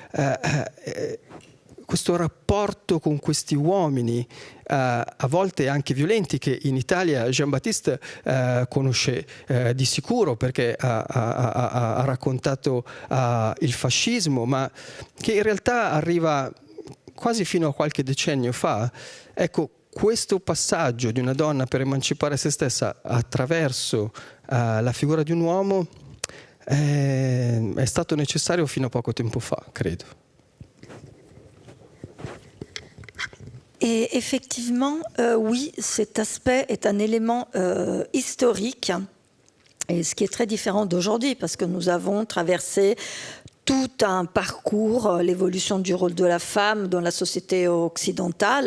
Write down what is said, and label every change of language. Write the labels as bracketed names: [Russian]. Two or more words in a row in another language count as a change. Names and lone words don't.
[Italian] questo rapporto con questi uomini a volte anche violenti, che in Italia Jean-Baptiste conosce di sicuro, perché ha raccontato il fascismo, ma che in realtà arriva quasi fino a qualche decennio fa. Ecco, questo passaggio di una donna per emancipare se stessa attraverso la figura di un uomo è stato necessario fino a poco tempo fa, credo. [French] Et effectivement, oui, cet aspect est un élément historique, et ce qui est très différent d'aujourd'hui, parce que nous avons traversé tout un parcours, l'évolution du rôle de la femme dans la société occidentale.